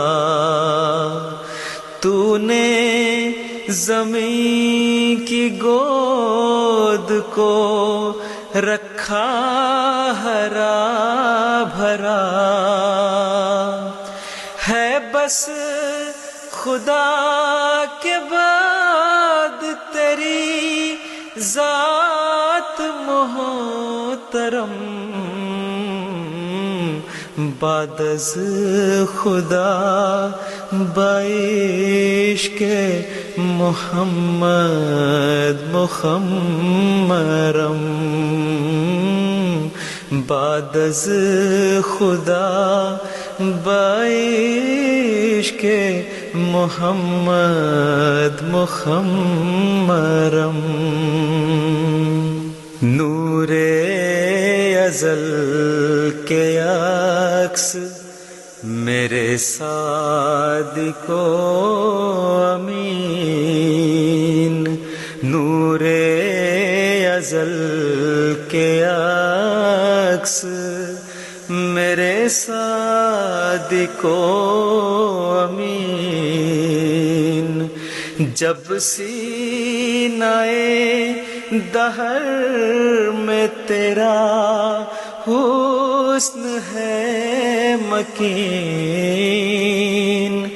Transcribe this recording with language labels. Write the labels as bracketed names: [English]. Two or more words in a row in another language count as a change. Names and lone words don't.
[Urdu] تو نے زمین کی گود کو رکھا ہرا بھرا، ہے بس خدا کے بعد تیری ذات محترم، [Persian] بعد از خدا بعشق محمد مخمرم، بعد از خدا بعشق محمد مخمرم، [Urdu] نور ازل کے عکس میرے صادق و امین، نور ازل کے عکس میرے صادق و امین، جب سینہ دہر میں تیرا حسن ہے مکین،